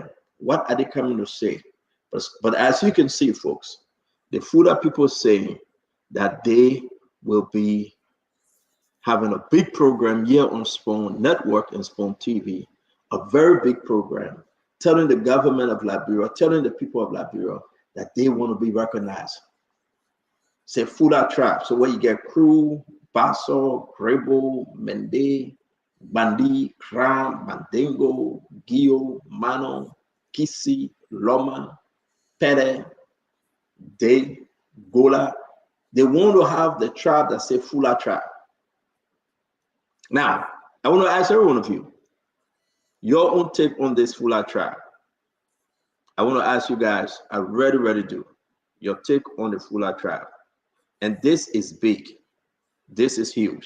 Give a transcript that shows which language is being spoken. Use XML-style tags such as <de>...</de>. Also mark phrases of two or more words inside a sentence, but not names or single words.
<en>What are they coming to say? But as you can see, folks, the Fula people saying that they will be having a big program here on Spoon Network and Spoon TV, a very big program, telling the government of Liberia, telling the people of Liberia that they want to be recognized. say Fula tribe. So where you get Crew, Basso, Grebo, Mende, Bandi, Kram, Mandingo, Gio, Mano, Kisi, Loma, Pere, De, Gola. They want to have the tribe that say Fula tribe. Now, I want to ask every one of you, your own take on this Fula tribe. I want to ask you guys, I really do, your take on the Fula tribe. And this is big. This is huge.</en>